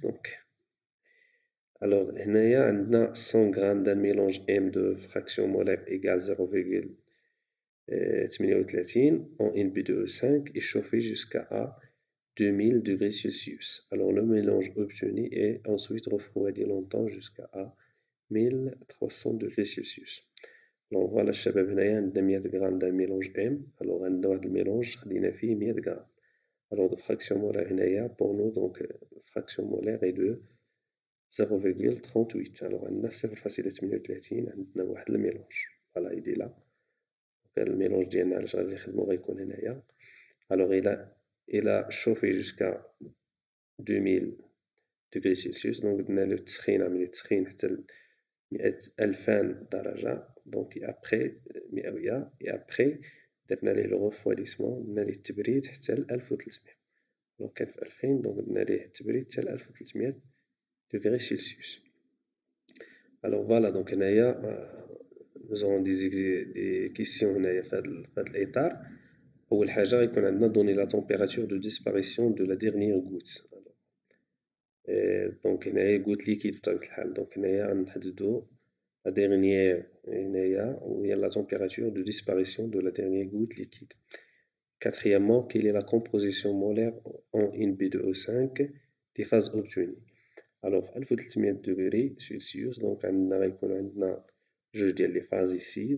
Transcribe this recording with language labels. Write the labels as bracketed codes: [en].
[fr] Donc, alors, هنايا عندنا 100 grammes d'un mélange M de fraction molaire égale 0,38 en NB2O5 et chauffé jusqu'à 2000 degrés Celsius. Alors le mélange obtenu est ensuite refroidi longtemps jusqu'à 1300 degrés Celsius. Alors voilà [ar] الشباب هنايا [fr] عندنا 100 grammes d'un mélange M. [ar] Alors عندنا واحد الميلونج خدينا فيه 100 grammes. [fr] Alors de fraction molaire هنايا pour nous donc fraction molaire est de 0,38. [ar] Alors عندنا 0,38 عندنا واحد الميلونج. [fr] Voilà il est là. [ar] الميلونج ديالنا علاش غادي نخدمو غيكون هنايا. [fr] Alors il a chauffé jusqu'à 2000 degrés Celsius. [ar] Donc درنا له التسخين عملية التسخين حتى 2000 درجة. [fr] Donc après 100 et après [ar] درنا ليه لو refroidissement درنا ليه التبريد حتى 1300. دونك كان في 2000 دونك درنا ليه التبريد حتى 1300 [fr] degrés Celsius. Alors voilà, donc هنايا nous avons des questions هنايا [ar] في هذا الإطار. أول حاجة غيكون عندنا [fr] donner la température de disparition de la dernière goutte. [ar] دونك هنايا [fr] goutte liquide [ar] بطبيعة الحال. دونك هنايا غنحددو [fr] la dernière [ar] هنايا وهي [fr] la température de disparition de la dernière goutte liquide. Quatrièmement, quelle est la composition molaire en NB2O5 des phases obtenues? Alors 1300 degrés Celsius. [ar] Donc عندنا غيكون عندنا جوج ديال لي فاز ici.